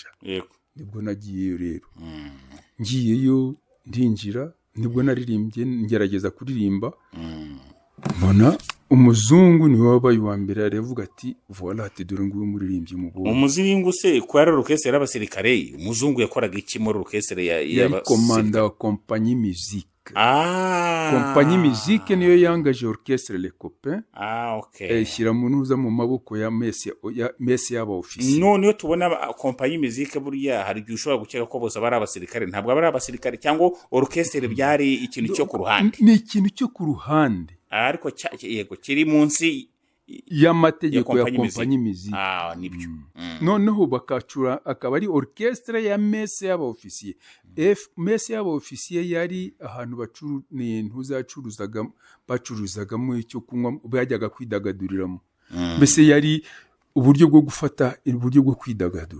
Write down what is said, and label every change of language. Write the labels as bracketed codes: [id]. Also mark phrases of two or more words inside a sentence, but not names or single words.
[rw] Nibwo nagiyeyo rero, ngiyeyo ndinjira, nibwo naririmbye ngerageza kuririmba, mbona umuzungu niwe wabaye uwa mbere, aravuga ati voilà ati dore nguyu muririmbyi mubonye. Umuzungu se ko yari orchestre y'abasirikare, umuzungu yakoraga iki muri orchestre ya komanda wa [fr] compagnie musique. Compagnie musique [rw] niyo yangaje orchestre Les Copains. Okay. Shyira munuza mu maboko ya mesi y'aba officier. None yo tubona [fr] compagnie musique [rw] buriya hari igihe ushobora gukeka ko bose bari abasirikare, ntabwo bari abasirikare, cyangwa orchestre byari ikintu cyo ku ruhande. Ni ikintu cyo ku ruhande, ariko yego kiri munsi y'amategeko ya [fr] compagnie musique. [rw] Nibyo. Noneho bakacura, akaba ari orchestre ya mesi y'aba officier. Mesi y'aba officier yari ahantu bacuruzagamo icyo kunywa, bajyaga kwidagaduriramo. Mbese yari uburyo bwo gufata, uburyo bwo kwidagadura.